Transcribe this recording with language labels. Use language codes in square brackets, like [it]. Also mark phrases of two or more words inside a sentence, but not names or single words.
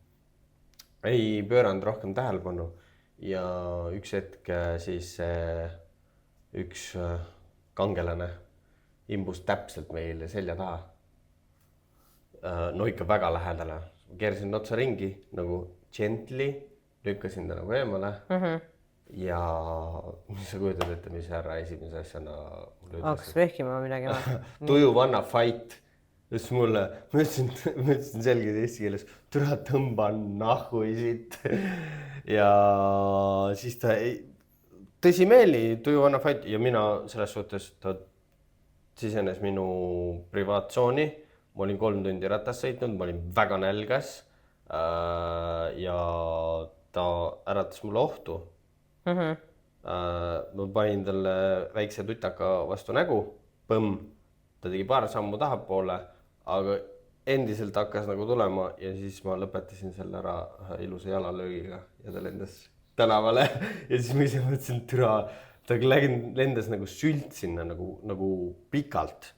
[et] Ei pööranud rohkem tähelepanu ja üks hetk siis üks kangelane imbus täpselt meile selja taha. No ikka väga lähedale. Keersin otsa ringi nagu gently, lükkasin ta nagu eemale ja mis sa kujutad ette, mis härra esimese asjana hakkas vehkima midagi. [en] Do you wanna fight? [et] Just mulle, ma ütlesin selgelt eesti keeles, türa tõmba nahhui siit. Ja siis ta tõsimeeli, [en] do you wanna fight? [et] Ja mina selles suhtes, ta sisenes minu privaattsooni. Ma olin 3 tundi ratas sõitnud, ma olin väga nälgas ja ta äratas mulle ohtu. Ma panin talle väikse tutaka vastu nägu, põmm, ta tegi paar sammu tahapoole, aga endiselt hakkas nagu tulema ja siis ma lõpetasin selle ära ilusa jalalöögiga ja ta lendas tänavale ja siis ma ise mõtlesin, ta lendas nagu sült sinna nagu pikalt.